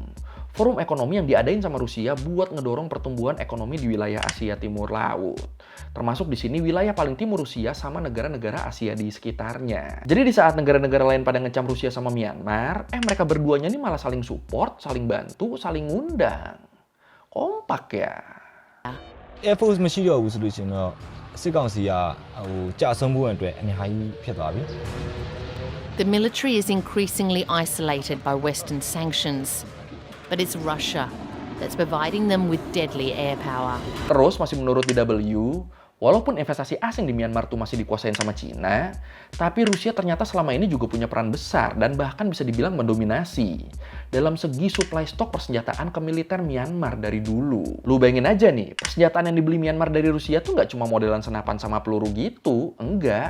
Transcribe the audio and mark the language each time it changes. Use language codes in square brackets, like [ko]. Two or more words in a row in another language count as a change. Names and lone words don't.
[id] Forum ekonomi yang diadain sama Rusia buat ngedorong pertumbuhan ekonomi di wilayah Asia Timur Laut. Termasuk di sini wilayah paling timur Rusia sama negara-negara Asia di sekitarnya. Jadi di saat negara-negara lain pada ngecam Rusia sama Myanmar, mereka berduanya ini malah saling support, saling bantu, saling ngundang. Kompak ya. [my] Air Force မရှိတော့ဘူးဆိုလို့ရှိရင်တော့စစ်ကောင်စီကကြာဆုံးမှုအတွက်အများကြီးဖြစ်သွားပြီ [en] The military is increasingly isolated by Western sanctions, but it's Russia that's providing them with deadly air power. [id] Terus masih menurut DW, walaupun investasi asing di Myanmar tuh masih dikuasain sama Cina, tapi Rusia ternyata selama ini juga punya peran besar dan bahkan bisa dibilang mendominasi dalam segi supply stok persenjataan ke militer Myanmar dari dulu. Lu bayangin aja nih, persenjataan yang dibeli Myanmar dari Rusia tuh nggak cuma modelan senapan sama peluru gitu, enggak.